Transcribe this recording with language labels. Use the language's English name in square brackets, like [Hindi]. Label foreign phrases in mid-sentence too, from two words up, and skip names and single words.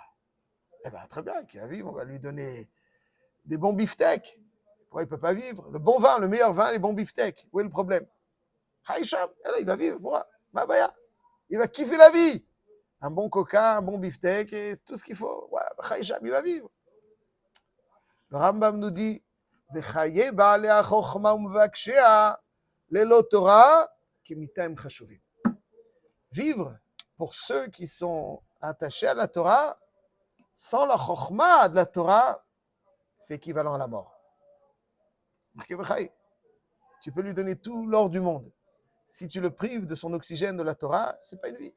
[French] Eh bien, très bien, qu'il va vivre, on va lui donner des bons beefsteaks. Pourquoi il ne peut pas vivre? Le bon vin, le meilleur vin, les bons beefsteaks. Où est le problème? Haïsham, il va vivre, pourquoi? Il va kiffer la vie. Un bon coca, un bon beefsteak, et tout ce qu'il faut. Ouais, Haïsham, il va vivre. Le Rambam nous dit [Hebrew] וחיי בעלי החכמה ומבקשיה ללא תורה כמיתה חשובים. [French] Vivre pour ceux qui sont attachés à la Torah, sans la chokhma de la Torah, c'est équivalent à la mort. Tu peux lui donner tout l'or du monde. Si tu le prives de son oxygène de la Torah, c'est pas une vie.